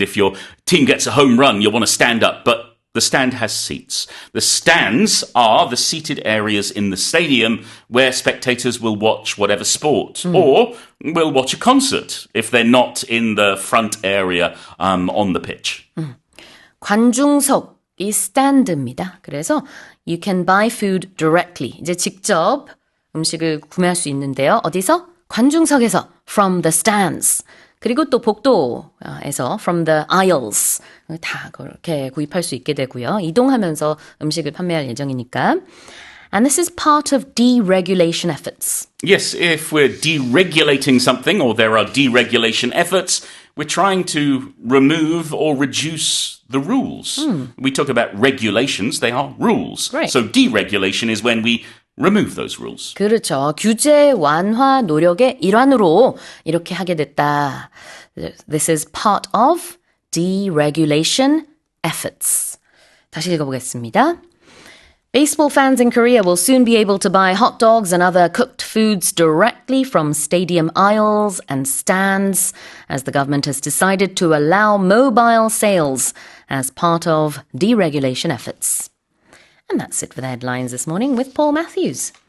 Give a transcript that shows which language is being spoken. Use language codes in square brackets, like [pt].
[en] If your team gets a home run, you'll want to stand up, but the stand has seats. The stands are the seated areas in the stadium where spectators will watch whatever sport or will watch a concert if they're not in the front area on the pitch. [ko] 관중석이 stand입니다. [en] 그래서 you can buy food directly. [ko] 이제 직접 음식을 구매할 수 있는데요. 어디서? 관중석에서 [en] from the stands. [ko] 그리고 또 복도에서 [en] from the aisles. [ko] 다 그렇게 구입할 수 있게 되고요. 이동하면서 음식을 판매할 예정이니까. [en] And this is part of deregulation efforts. Yes, if we're deregulating something or there are deregulation efforts, we're trying to remove or reduce the rules. We talk about regulations, they are rules. Right. So deregulation is when we remove those rules. [ko] 그렇죠. 규제 완화 노력의 일환으로 이렇게 하게 됐다. [en] This is part of deregulation efforts. [ko] 다시 읽어보겠습니다. [en] Baseball fans in Korea will soon be able to buy hot dogs and other cooked foods directly from stadium aisles and stands as the government has decided to allow mobile sales as part of deregulation efforts. And that's it for the headlines this morning with Paul Matthews.